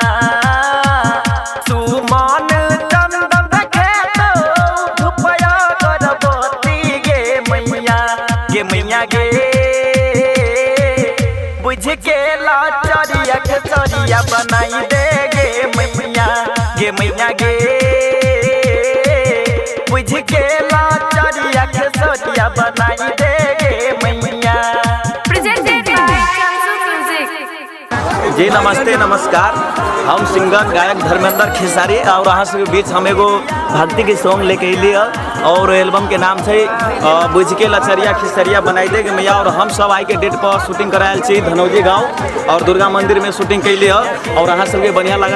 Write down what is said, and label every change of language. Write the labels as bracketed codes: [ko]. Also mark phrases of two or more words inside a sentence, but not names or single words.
[mai] सुमन चंदन देखे तो धुपया गणपति गे मैया गे बुझ के लाचरिया खेसरिया बनाई दे गे मैया गे बुझ के लाचरिया खेसरिया बनाई दे गे मैया [en] presented by Chansu music. [mai] जी नमस्ते नमस्कार। हम सिंगर गायक धर्मेंद्र खेसारी और अहाँ सबके बीच हम एगो भक्ति के सॉन्ग लेके अलिए और एल्बम के नाम है बुझ के लचरिया खिसरिया बनाई दे मैया। और हम सब आई के डेट पर शूटिंग करायल छी धनौजी गाँव और दुर्गा मंदिर में शूटिंग कैली और अहाँ सबके बढ़िया लागत।